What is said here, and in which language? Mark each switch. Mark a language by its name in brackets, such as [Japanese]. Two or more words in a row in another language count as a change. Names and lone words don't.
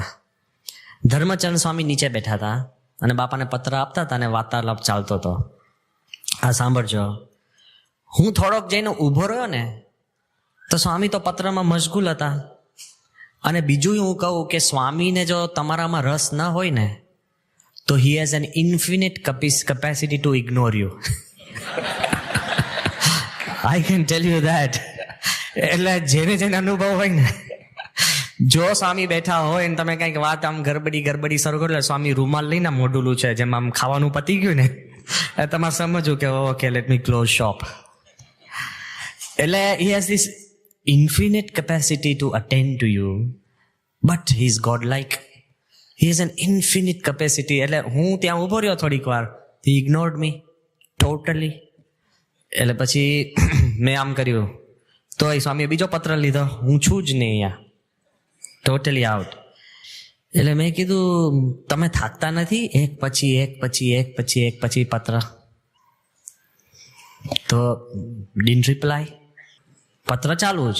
[Gujarati] ધર્મચંદ સ્વામી નીચે બેઠા હતા અને બાપાને પત્ર આપતા હતા અને વાર્તાલાપ ચાલતો હતો. આ સાંભળજો. હું થોડોક જઈને ઊભો રહ્યો ને તો સ્વામી તો પત્રમાં મશગુલ હતા. અને બીજું હું કહું કે સ્વામીને જો તમારામાં રસ ન હોય ને તો [English] he has an infinite capacity to ignore you. I can tell you that. [Gujarati] એટલે જેને અનુભવ હોય ને, જો સ્વામી બેઠા હોય ને તમે કંઈક વાત આમ ગરબડી શરૂ કરો, સ્વામી રૂમાલ લઈને મોઢુલું છે જેમ આમ ખાવાનું પતી ગયું ને, તમારે સમજવું કે [English] okay let me close shop. એટલે he has this infinite capacity to attend to you, but he is godlike. He has an infinite capacity. [Gujarati] એટલે હું ત્યાં ઊભો રહ્યો થોડીક વાર, [English] he ignored me totally. [Gujarati] એટલે પછી મેં આમ કર્યું તો એ સ્વામીએ બીજો પત્ર લીધો, હું છું જ નહીં અહીંયા, [English] totally out. [Gujarati] એટલે મેં કીધું તમે થાકતા નથી? એક પછી પત્ર. તો [English] didn't reply, [Gujarati] પત્ર ચાલુ જ.